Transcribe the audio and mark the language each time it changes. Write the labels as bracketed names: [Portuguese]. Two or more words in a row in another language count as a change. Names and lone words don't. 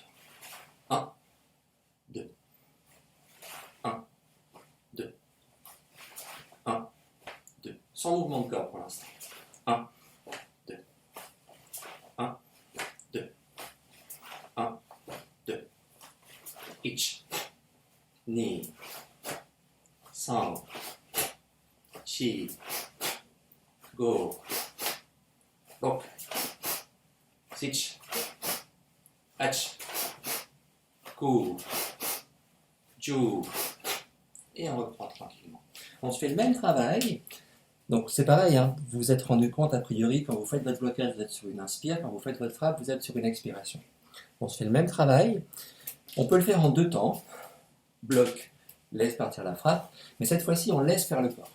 [French] 1, 2, 1, 2, 1, 2. Sans mouvement de corps pour l'instant. 1, 2, 1, 2, 1, 2. [Japanese] Ich, 二、三、四、五、六、七、八、九、十, [French] et on reprend tranquillement. On se fait le même travail. Donc c'est pareil, hein. Vous vous êtes rendu compte a priori, quand vous faites votre blocage, vous êtes sur une inspire, quand vous faites votre frappe, vous êtes sur une expiration. On se fait le même travail. On peut le faire en 2 temps. Bloc, laisse partir la frappe, mais cette fois-ci on laisse faire le corps.